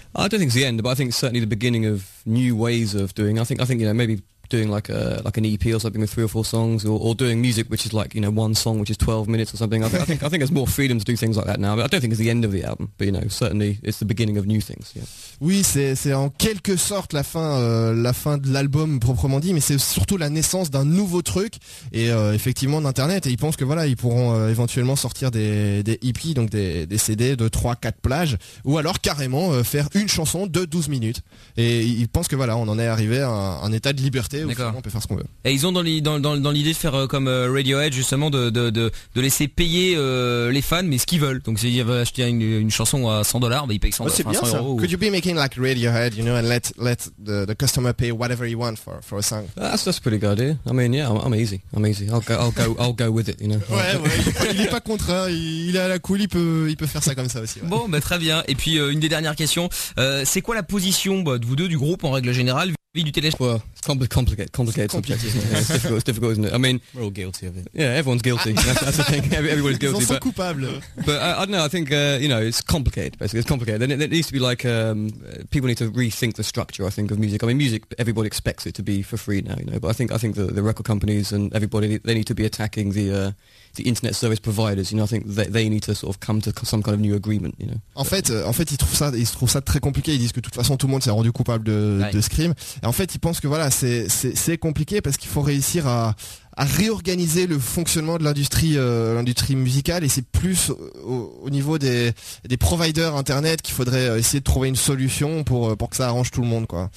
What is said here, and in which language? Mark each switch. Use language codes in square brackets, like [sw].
[en] I don't think it's the end, but I think it's certainly the beginning of new ways of doing. I think you know, maybe doing like an EP or something with three or four songs, or doing music which is like, you know, one song which is 12 minutes or something. I think there's more freedom to do things like that now, but I don't think it's the end of the album, but you know, certainly it's the beginning of new things. [fr] Oui, c'est en quelque sorte la fin de l'album proprement dit, mais c'est surtout la naissance d'un nouveau truc et effectivement d'internet, et ils pensent que voilà, ils pourront éventuellement sortir des EP, donc des CD de 3-4 plages, ou alors carrément faire une chanson de 12 minutes, et ils pensent que voilà, on en est arrivé à un état de liberté. D'accord. On peut faire ce qu'on veut. Et ils ont dans l'idée de faire comme Radiohead, justement, de laisser payer les fans, mais ce qu'ils veulent. Donc s'ils veulent acheter une chanson à 100$, bah, ils payent 100$. C'est bien, 100 ça. Euros, [en] could you be making like Radiohead, you know, and let the customer pay whatever he wants for a song? That's pretty good, eh? I mean, yeah, I'm easy. I'll go with it, you know. [fr] Ouais, il est pas contraint, il est à la cool, il peut faire ça comme ça aussi. Ouais. Bon, bah très bien. Et puis une des dernières questions, c'est quoi la position de vous deux du groupe en règle générale? Vie du téléphone. [en] Complicated. It's difficult, isn't it? I mean, we're all guilty of it. Yeah, everyone's guilty. That's the thing. Everybody's guilty. [fr] Ils en sont coupables. [en] But I don't know. I think you know, it's complicated. Basically, it's complicated. And it needs to be like people need to rethink the structure, I think, of music. I mean, music, everybody expects it to be for free now, you know. But I think the record companies and everybody, they need to be attacking the internet service providers. You know, I think they need to sort of come to some kind of new agreement. You know. [fr] En fait, ils trouvent ça très compliqué. Ils disent que de toute façon, tout le monde s'est rendu coupable de Scream. Et en fait, ils pensent que voilà, c'est compliqué parce qu'il faut réussir à réorganiser le fonctionnement de l'industrie musicale, et c'est plus au niveau des providers internet qu'il faudrait essayer de trouver une solution pour que ça arrange tout le monde, quoi.